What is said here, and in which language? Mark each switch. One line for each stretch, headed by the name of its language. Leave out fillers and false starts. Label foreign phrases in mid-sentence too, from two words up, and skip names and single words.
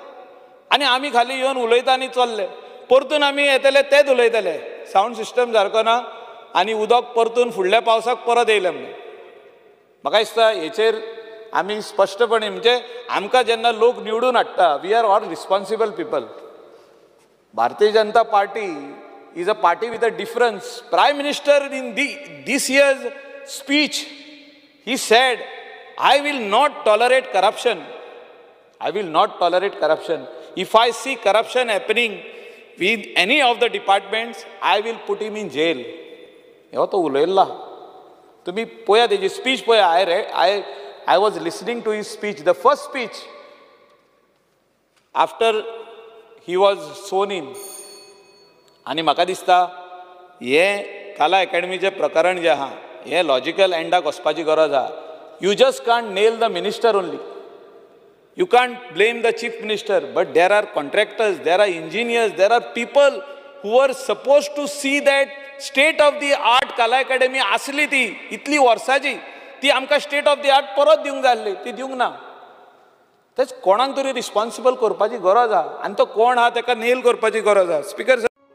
Konkani: आनी आमी खाली येवन उलयता आनी चल्ले. परतून आमी येतले तेच उलयतले, साऊंड सिस्टम सारको ना आनी उदक परतून फुडल्या पावसाक परत येयलें म्हणून. म्हाका दिसता हेचेर आमी स्पश्टपणे, म्हणजे आमकां जेन्ना लोक निवडून हाडटा,
English: we are all responsible people. Bharatiya Janata Party is a party with a difference. Prime Minister in this year's speech, he said, I will not tolerate corruption. I will not tolerate corruption. If I see corruption happening with any of the departments, I will put him in jail.
Konkani: हे तो उलयल्ला. तुम्ही पळया तेजी स्पीच पळया.
English: I was listening to his speech, the first speech after he was sworn in.
Konkani: आणि म्हाका दिसता हे कला अकॅडमीचे प्रकरण जे आहा, हे लॉजिकल एंडाक वचपाची गरज आहा.
English: You just can't nail the minister only. You can't blame the chief minister, but there are contractors, there are engineers, there are people who are supposed to see that state of the art कला अकॅडमी
Konkani: आसली ती इतली वर्साची, ती आमकां
English: state of the art
Konkani: परत दिवंक जाय आसली, ती दिवंक ना. तेच कोणाक तरी रिस्पॉन्सिबल करपाची गरज आहा, आनी तो कोण आहा ताका नेल करपाची गरज आहा. स्पीकर